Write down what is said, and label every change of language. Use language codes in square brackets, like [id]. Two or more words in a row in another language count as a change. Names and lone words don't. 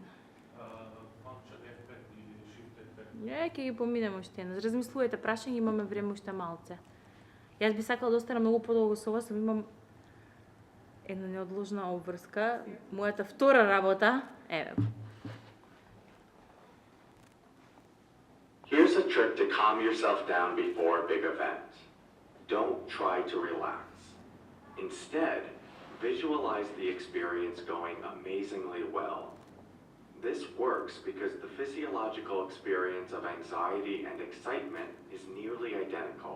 [en] Function F5 или Shift F5. [mk] Не, ќе ги поминеме уште еднаш. Размислувајте прашање, имаме време уште малце. Јас би сакала да останам многу подолго со вас, но имам една неодложна обврска. Мојата втора работа, еве го. [en] Here's a trick to calm yourself down before a big event. Don't try to relax. Instead, visualize the experience going amazingly well. This works because the physiological experience of anxiety and excitement is nearly identical.